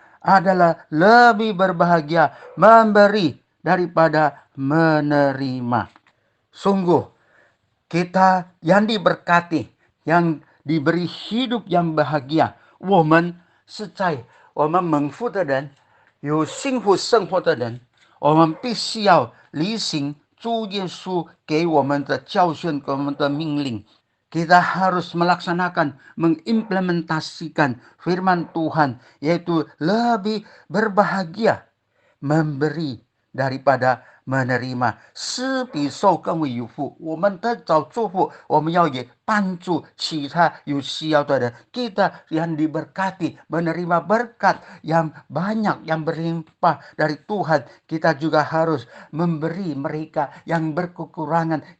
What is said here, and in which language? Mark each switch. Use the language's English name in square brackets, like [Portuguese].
[Indonesian] Adalah lebih berbahagia memberi daripada menerima. Sungguh, kita yang diberkati, yang diberi hidup yang bahagia， [Chinese] 我们是在我们蒙福的人，有幸福生活的人，我们必须要履行主耶稣给我们的教训，给我们的命令。 [Indonesian] kita harus melaksanakan, mengimplementasikan firman Tuhan, yaitu lebih berbahagia memberi daripada menerima。 [Chinese] 施比受更为有福。我们得着祝福，我们要也帮助其他有需要的人。 [Indonesian] Kita yang diberkati, menerima berkat yang banyak, yang berlimpah dari Tuhan. Kita juga harus memberi mereka yang berkekurangan.